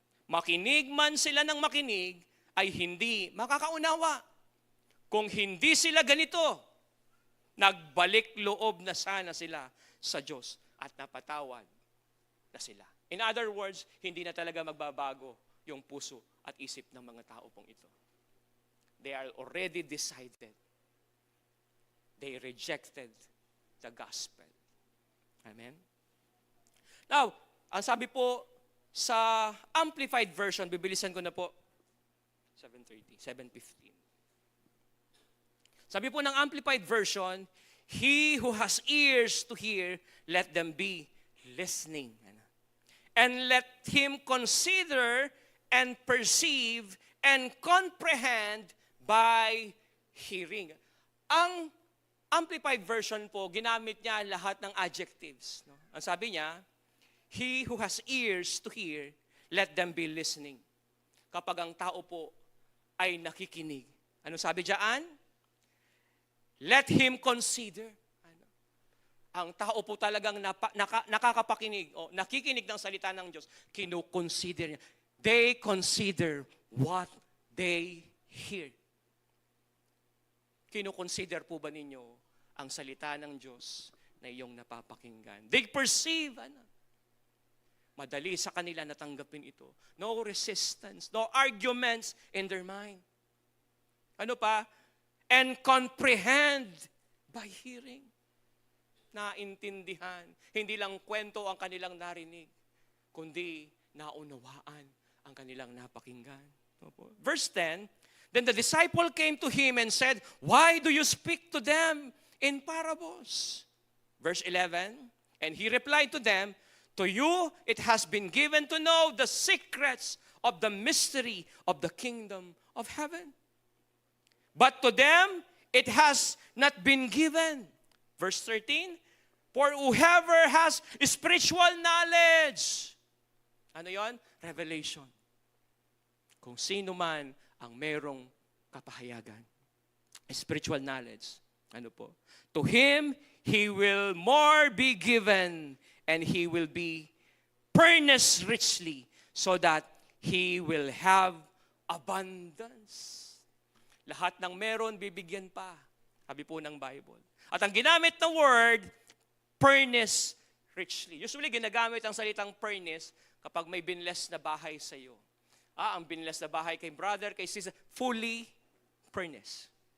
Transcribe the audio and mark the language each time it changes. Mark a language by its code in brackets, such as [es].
[tl] Makinig man sila ng makinig, ay hindi makakaunawa. Kung hindi sila ganito, nagbalik loob na sana sila sa Diyos at napatawad na sila. [en] In other words, [tl] hindi na talaga magbabago yung puso at isip ng mga tao pong ito. [en] They are already decided. They rejected the gospel. Amen? [tl] Now, ang sabi po sa Amplified Version, bibilisan ko na po, 715. Sabi po ng [en] Amplified Version, he who has ears to hear, let them be listening. And let him consider and perceive and comprehend by hearing. [tl] Ang Amplified Version po, ginamit niya lahat ng adjectives. No? Ang sabi niya, [en] he who has ears to hear, let them be listening. [tl] Kapag ang tao po ay nakikinig. Ano sabi diyan? [en] Let him consider. [tl] Ang tao po talagang nakakapakinig o nakikinig ng salita ng Diyos, kinukonsider niya. [en] They consider what they hear. [tl] Kinukonsider po ba ninyo ang salita ng Diyos na iyong napapakinggan? [en] They perceive. [tl] Madali sa kanila natanggapin ito. [en] No resistance, no arguments in their mind. [tl] Ano pa? [en] And comprehend by hearing. [tl] Naintindihan. Hindi lang kwento ang kanilang narinig, kundi naunawaan ang kanilang napakinggan. [en] Verse 10, then the disciple came to him and said, why do you speak to them in parables? Verse 11, and he replied to them, to you it has been given to know the secrets of the mystery of the kingdom of heaven. But to them it has not been given. Verse 13, for whoever has spiritual knowledge, [tl] ano yon? Revelation. Kung sino man ang merong kapahayagan. [en] Spiritual knowledge. [tl] Ano po? [en] To him, he will more be given and he will be furnished richly so that he will have abundance. [tl] Lahat ng meron, bibigyan pa. Sabi po ng Bible. At ang ginamit na word, furnished richly. Usually, ginagamit ang salitang furnished kapag may binless na bahay sa iyo. Ang binless na bahay kay brother, kay sister, fully furnished.